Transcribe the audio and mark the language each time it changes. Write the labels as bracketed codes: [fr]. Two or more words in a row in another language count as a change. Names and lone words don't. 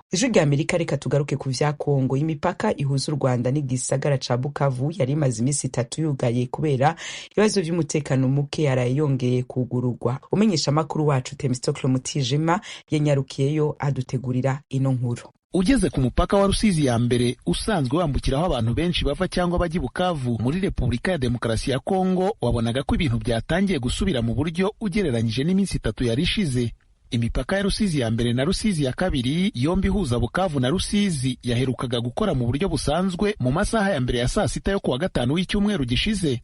[rn] Ijwi rya Amerika reka tugaruke ku vya Kongo. Imipaka ihuza u Rwanda n'igisagara ca Bukavu yari imaze imisi 3 yugaye kubera ibibazo vy'umutekano muke, yaraye yongeye kugururwa. Umenyesha makuru wacu Temistokle Mutijima yanyarukiyeyo adutegurira ino nkuru. [rw] Ugeze ku mupaka wa Rusizi ya mbere usanzwe wambukiraho abantu benshi bava cyangwa bajya Bukavu muri Repubulika ya Demokarasi ya Kongo, wabonaga ko ibintu byatangiye gusubira mu buryo ugereranyije n'iminsi 3 yari ishize. Imipaka ya Rusizi ya mbere na Rusizi ya kabiri yombi huza Bukavu na Rusizi yaherukaga gukora mu buryo busanzwe mu masaha ya mbere ya saa 6 yo kuwa gatanu w'icyumweru gishize.